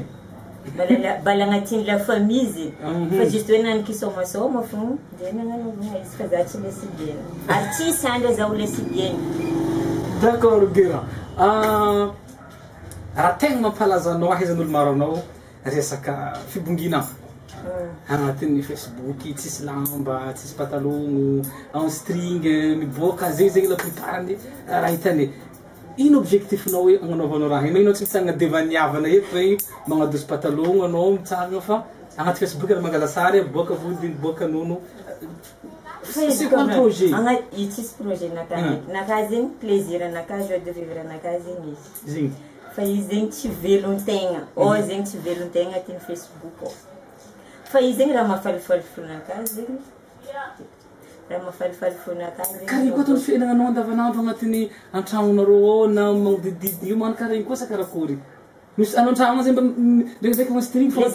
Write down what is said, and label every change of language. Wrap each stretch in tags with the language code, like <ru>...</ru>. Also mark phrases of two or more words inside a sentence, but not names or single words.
<mg>bala agnatin'ny</mg> <fr>la famille</fr> <mg>zegny fa juste hoe nanikisômasôma fogna de nagnanaovana izy fa za tsy lesbienne ary tsisy andra za ho lesbienne d'accord gira raha tegna mampalaza anao ahaizan'olo maro anao resaka fibongina agnatin'ny Facebook tsisy lamba tsisy patalogno</mg> <fr>en string</fr> <mg>miboaka zay zegny</mg> <fr>la plupart</fr> <mg>raha hitane ino objectifinao hoe agnanaovanao raha ino tsy mitsangana devaniavana eto regny magnadoso patalogno anao mitsangana fa agnaty Facebook raha mangala sary boaka vodiny boaka nono</mg> <fr>c'est quoi le projet</fr> <mg>tsisy projet naka zegny plaisir naka</mg> <fr>joie de vivre</fr> <mg>naka zegny izy zegny fa izy zegny tsy velon-tegna zegny tsy velon-tegna atin'ny Facebook fa izy zegny raha mahafalifaly fonaka zegny raha mahafalifaly fonaka zegny karaha koa tony fiainana anao andavanandro agnatin'ny antragnonareo na magnodididy io magnano karaha iny koa sa karakory misy anao antragno zay mba ndraikidraiky mastream fa</mg>